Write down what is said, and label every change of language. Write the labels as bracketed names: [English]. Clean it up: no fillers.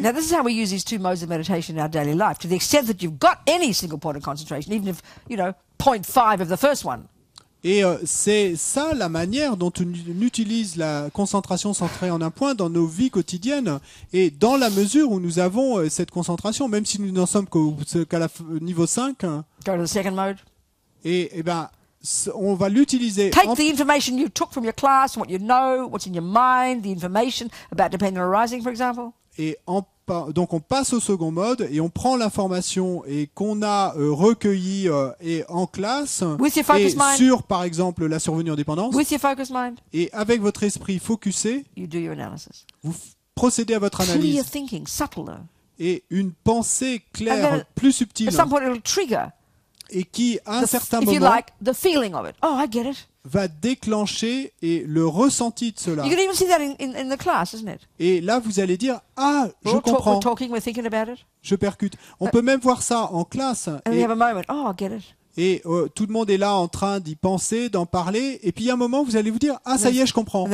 [English] Now, this is how we use these two modes of meditation in our daily life. To the extent that you've got any single point of concentration, even if, 0.5 of the first one. [French] Et c'est ça la manière dont on utilise la concentration centrée en un point dans nos vies quotidiennes. Et dans la mesure où nous avons cette concentration, même si nous n'en sommes qu'à niveau 5, [English] go to the second mode. [French] Et ben, on va l'utiliser. [English] Take the information you took from your class, what you know, what's in your mind, the information about dependent arising, for example. [French] Et donc on passe au second mode et on prend l'information et qu'on a recueillie en classe et sur par exemple la survenue en dépendance. [English] With your focus mind. [French] Et avec votre esprit focusé, [English] you do your analysis. [French] Vous procédez à votre analyse. [English] Clear thinking, subtle. [French] Et une pensée claire, plus subtile. [English] At some point it'll trigger. [French] Et qui à un certain [English] moment, the feeling of it. Oh, I get it. [French] Va déclencher et le ressenti de cela. [English] You can even see that in the class, isn't it? [French] Et là, vous allez dire, ah, je comprends. [English] We're talking, we're thinking about it. [French] Je percute. On peut même voir ça en classe. [English] And we have a moment. Oh, I get it. [French] Et tout le monde est là en train d'y penser, d'en parler. Et puis il y a un moment, vous allez vous dire, ah, ça y est, je comprends.